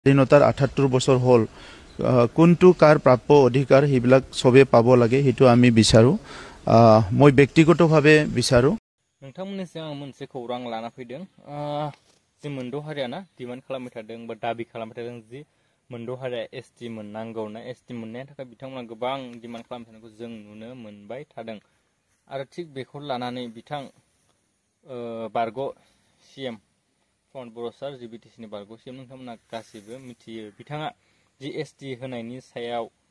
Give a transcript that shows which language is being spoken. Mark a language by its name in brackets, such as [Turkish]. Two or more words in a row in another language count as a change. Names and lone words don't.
[Assamese] স্বাধীনতাৰ ৭৮ বছৰ হ'ল কোনটো কাৰ প্ৰাপ্য অধিকাৰ সেইবিলাক সবে পাব লাগে সেইটো আমি বিচাৰো মই ব্যক্তিগতভাৱে বিচাৰো [Bodo] नोंथांमोननि सिगां आं मोनसे खौरां लाना फैदों जि मोनद' हारियाना डिमान्ड खालामबाय थादों बा दाबि खालामबाय थादों जि मोनद' हारिया एसटि मोननांगौ ना एसटि मोननायनि थाखाय बिथांमोना गोबां डिमान्ड खालामबाय थानायखौ जों नुनो मोनबाय थादों आरो थिग बेखौ लानानै बिथां बारग' सीएम प्रमद बर' सार जि बिटिसिनि बारग' सीएम नोंथांमोना गासिबो मिथियो बिथाङा जि एसटि होनायनि सायाव